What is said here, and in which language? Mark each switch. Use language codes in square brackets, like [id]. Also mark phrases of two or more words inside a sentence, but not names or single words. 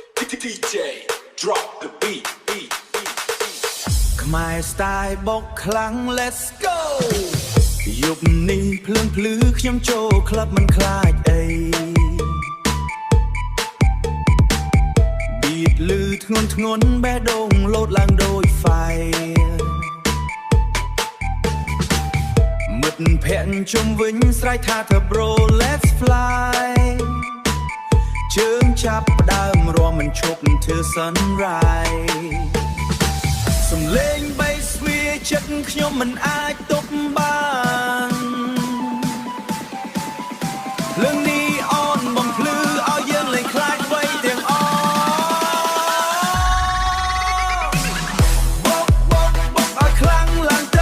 [en] DJ drop the beat [km] ខ្មែរស្ទាយបុកខ្លាំង [en] Let's go [km] យប់នេះភ្លើងភ្លឺខ្ញុំចូលក្លឹបមិនខ្លាចអី Beat លឺធ្ងន់ធ្ងរបេះដូងលោតឡើងដូចហ្វាយ មិត្តភក្តិជុំវិញស្រែកថា [en] th bro let's fly [km] ជើងចាប់ផ្ដើមរាំមិនឈប់ធ្វើ sunrise សំឡេង bass វាចិត្តខ្ញុំមិនអាចទប់បាន ភ្លើងនីអនបំភ្លឺឲ្យយើងលែងខ្លាចអ្វីទាំងអស់បុកឲ្យខ្លាំងឡើងទៅ